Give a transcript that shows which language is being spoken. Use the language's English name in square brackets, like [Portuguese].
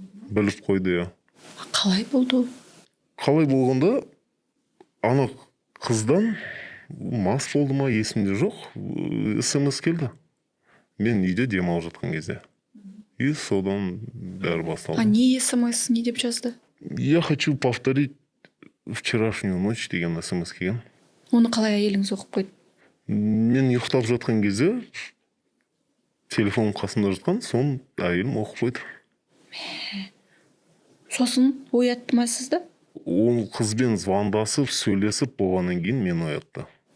[Kazakh] Біліп қойды, Қалай болды? Қалай болғанда, ана қыздан мас болды ма, есімде жоқ, смс келді. Мен үйде демалып жатқан кезде. И содан бәрі басталды. Не смс, не деп жазды? [Russian] Я хочу повторить вчерашнюю ночь [Kazakh] деген смс келген. Оны қалай әйеліңіз оқып қойды? Мен ұйықтап жатқан кезде телефон қасымда жатқан, соны әйелім оқып қойды. Сосын оятты ма сізді? Ол қызбен звондасып, сөйлесіп болғаннан кейін мен оятты.